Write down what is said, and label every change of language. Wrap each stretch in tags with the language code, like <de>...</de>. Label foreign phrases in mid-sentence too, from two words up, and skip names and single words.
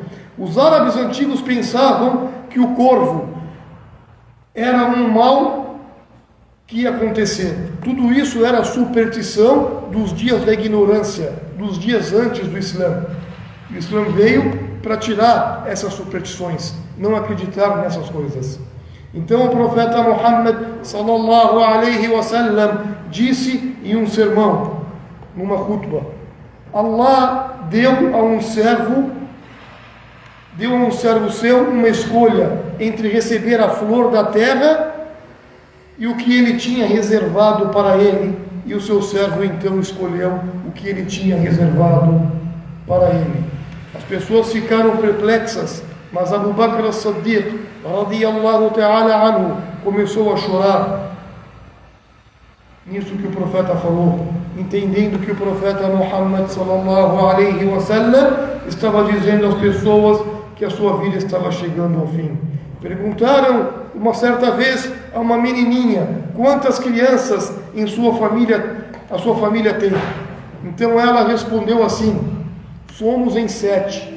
<pt>Os árabes antigos pensavam que o corvo era um mal que ia acontecer. Tudo isso era superstição dos dias da ignorância, dos dias antes do Islã. O Islã veio para tirar essas superstições, não acreditar nessas coisas. Então o profeta Muhammad</pt> <ar>صلى الله عليه وسلم</ar> <pt>disse em um sermão, numa khutbah: Allah deu a um servo seu uma escolha entre receber a flor da terra e o que ele tinha reservado para ele, e o seu servo então escolheu o que ele tinha reservado para ele. As pessoas ficaram perplexas, mas Abu Bakr as-Siddiq</pt> <ar>رضي الله تعالى عنه</ar> <pt>começou a chorar nisso que o profeta falou, entendendo que o profeta Muhammad</pt> <ar>صلى الله عليه وسلم</ar> <pt>estava dizendo às pessoas que a sua vida estava chegando ao fim. Perguntaram uma certa vez a uma menininha: quantas crianças a sua família tem? Então ela respondeu assim: somos em 7.</pt>